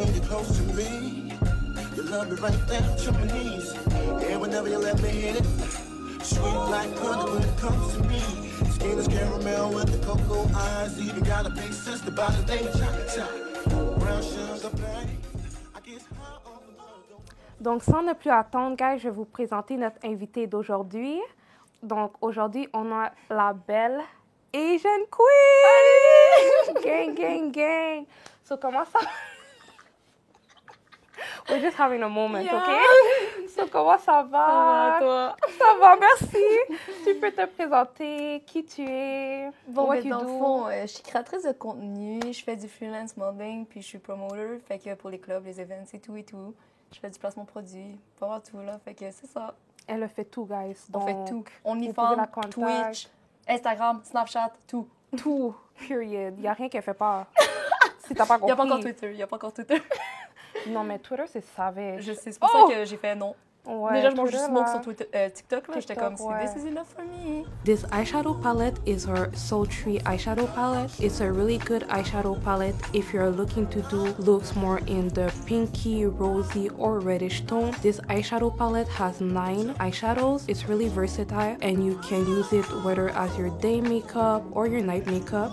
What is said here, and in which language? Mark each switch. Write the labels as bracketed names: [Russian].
[English] Close to me, you love me right there to my knees. And whenever you let me hit it, sweet like honey when it comes to me. Skin is caramel with the cocoa eyes. Even got a big sister by the name of Chocolate. Brown sugar, babe. I guess how all the love. [French] Donc, sans ne plus attendre, guys, je vais vous présenter notre invitée d'aujourd'hui. Donc, aujourd'hui, on a la belle Asian Queen! [English] Gang, gang, gang! So, [French] comment ça... [English] We're just having a moment, yeah. [French] OK? So, comment ça va? Ça va, toi? Ça va, merci. Tu peux te présenter qui tu es? Bon, mais dans le fond, je suis créatrice de contenu, je fais du freelance modeling, puis je suis promoter, fait que pour les clubs, les events et tout. Je fais du placement produit, pas mal tout, là, fait que c'est ça. Elle a fait tout, guys. Donc, on fait tout. OnlyFans, Twitch, Instagram, Snapchat, tout. Tout, period. Il n'y a rien qu'elle fait pas. Si t'as pas compris. Il n'y a pas encore Twitter. Non, mais Twitter, c'est savage. Je sais, c'est pour ça que j'ai fait non. Ouais, déjà, je mange du smoke sur TikTok, là. J'étais comme, [English] this is enough for me. This eyeshadow palette is her sultry eyeshadow palette. It's a really good eyeshadow palette if you're looking to do looks more in the pinky, rosy, or reddish tone. This eyeshadow palette has 9 eyeshadows. It's really versatile, and you can use it whether as your day makeup or your night makeup.